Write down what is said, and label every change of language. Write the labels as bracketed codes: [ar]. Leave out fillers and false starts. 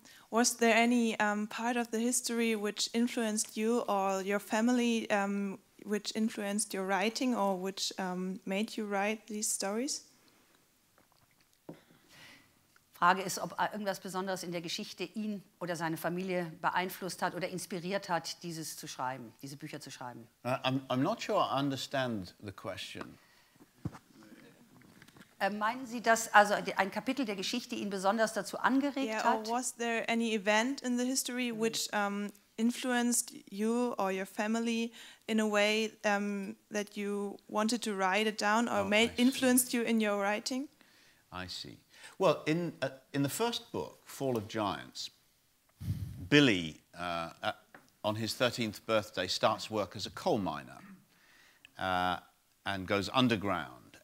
[en] Was there any part of the history which influenced you or your family, which influenced your writing or which made you write these stories? [de] Frage ist, ob irgendwas Besonderes in der Geschichte ihn oder seine Familie beeinflusst hat oder inspiriert hat, dieses zu schreiben, diese Bücher zu schreiben. [en] I'm not sure I understand the question. [de] Meinen Sie, dass also ein Kapitel der Geschichte ihn besonders dazu angeregt hat? [en] Or was there any event in the history which influenced you or your family in a way that you wanted to write it down or influenced you in your writing? I see. Well, in the first book, Fall of Giants, Billy, on his 13th birthday, starts work as a coal miner and goes underground.